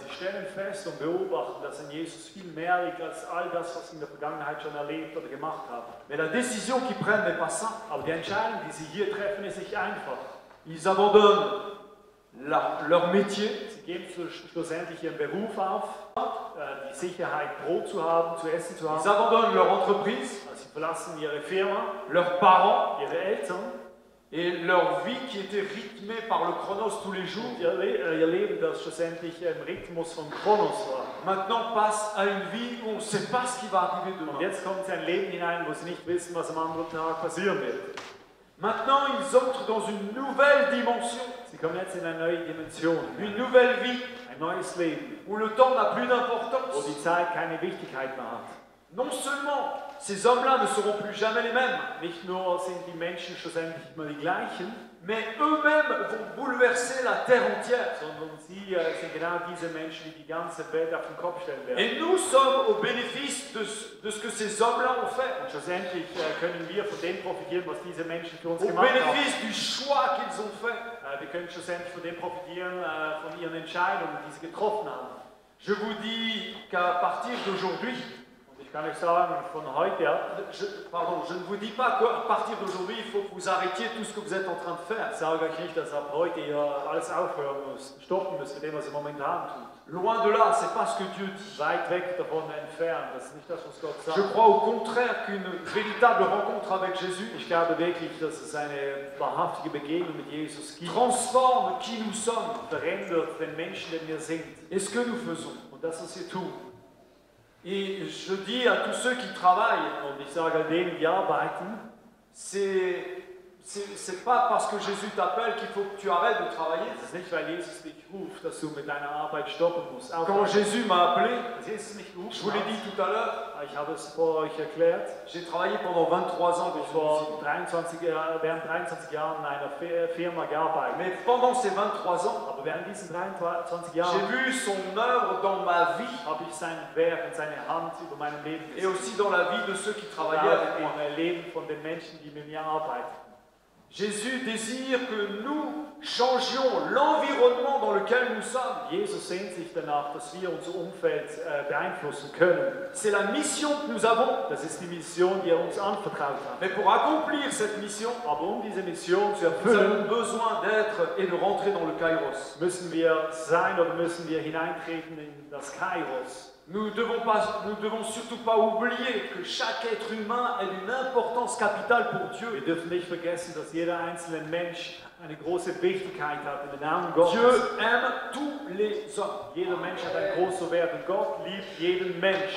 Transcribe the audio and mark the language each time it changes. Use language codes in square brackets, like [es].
[de] Sie stellen fest und beobachten, dass in Jesus viel mehr liegt als all das, was sie in der Vergangenheit schon erlebt oder gemacht haben. [fr] Mais la décision qu'ils prennent n'est pas simple. [de] Aber die Entscheidung, die sie hier treffen, ist nicht einfach. [fr] Ils abandonnent leur métier, [de] Sie geben schlussendlich ihren Beruf auf, die Sicherheit, Brot zu haben, zu essen zu [fr] ils [de] haben. [fr] abandonnent leur entreprise, [de] Sie verlassen ihre Firma, [fr] leurs parents [de] ihre Eltern, [fr] et leur vie qui était rythmée par le chronos tous les jours, [de] und ihr Leben, das schlussendlich im Rhythmus von Chronos war. [fr] maintenant passe à une vie où on ne sait pas ce qui va arriver [de] Und [fr] demain. [de] jetzt kommt sie in ein Leben hinein, wo sie nicht wissen, was am anderen Tag passieren wird. [fr] Maintenant, ils entrent dans une nouvelle dimension, [de] Sie kommen jetzt in eine neue Dimension, [fr] une nouvelle vie [de] ein neues Leben, [fr] où le temps n'a plus [de] wo [fr] d'importance. [de] die Zeit keine Wichtigkeit mehr hat. [fr] non seulement ces hommes-là ne seront plus jamais les mêmes, [de] Nicht nur sind die Menschen schlussendlich nicht mehr die gleichen, [fr] mais eux-mêmes vont bouleverser la terre entière. [de] sondern sie sind genau diese Menschen, die die ganze Welt auf den Kopf stellen werden. [fr] Et nous sommes au bénéfice de ce que ces hommes-là ont fait, [de] Und schlussendlich können wir von dem profitieren, was diese Menschen für uns [fr] au [de] gemacht haben. [fr] bénéfice du choix qu'ils ont fait. [de] Wir können schlussendlich von dem profitieren, von ihren Entscheidungen, die sie getroffen haben. [fr] Je vous dis qu'à partir d'aujourd'hui, [de] Und ich kann euch sagen, von heute ab, [fr] je ne vous dis pas qu'à partir d'aujourd'hui, il faut que vous arrêtiez tout ce que vous êtes en train de faire. [de] ich sage euch nicht, dass ab heute ihr alles aufhören müsst, stoppen müsst mit dem, was ihr momentan tut. [fr] Loin de là, c'est pas ce que Dieu dit. [de] Weit weg davon entfernt, das ist nicht das, was Gott sagt. [fr] Je crois au contraire qu'une véritable rencontre avec Jésus [de] Ich glaube wirklich, dass es eine wahrhaftige Begegnung mit Jesus gibt, [fr] transforme qui nous sommes [de] verändert den Menschen, den wir sind [fr] et ce que nous faisons. [de] und das, was wir tun. [fr] Et je dis à tous ceux qui travaillent, [de] Und ich sage all denen, die arbeiten, [fr] c'est pas parce que Jésus t'appelle qu'il faut que tu arrêtes de travailler. [de] es ist nicht, weil Jesus dich ruft, dass du mit deiner Arbeit stoppen musst. [fr] Quand Jésus m'a appelé, [de] Als Jesus mich [fr] je vous l'ai dit tout à l'heure, [de] ich habe es vor euch erklärt, [fr] j'ai travaillé pendant 23 ans dans une usine. [de] während 23 Jahren in einer Firma gearbeitet. [fr] Mais pendant ces 23 ans, [de] Aber während diesen 23 [fr] j'ai [de] Jahren [fr] vu son œuvre dans ma vie [de] habe ich sein Werk und seine Hand über meinem Leben [fr] et [de] gesehen. [fr] aussi dans la vie de ceux qui travaillaient [de] Ja, [fr] avec moi. [de] im Leben von den Menschen, die mit mir arbeiten. [fr] Jésus désire que nous changions l'environnement dans lequel nous sommes. [de] Jesus sehnt sich danach, dass wir unser Umfeld beeinflussen können. [fr] C'est la mission que nous avons. [de] Das ist die Mission, die er uns anvertraut hat. [fr] Mais pour accomplir cette mission, [de] Aber diese Mission zu [fr] nous [de] erfüllen, [fr] avons besoin d'être et de rentrer dans le Kairos. [de] müssen wir sein oder müssen wir hineintreten in das Kairos. [fr] Nous ne devons surtout pas oublier que chaque être humain a une importance capitale pour [de] Wir [fr] Dieu. [de] dürfen nicht vergessen, dass jeder einzelne Mensch eine große Wichtigkeit hat in den Augen Gottes. [fr] Dieu aime tous les hommes, [de] Jeder Mensch hat einen großen Wert und Gott liebt jeden Mensch,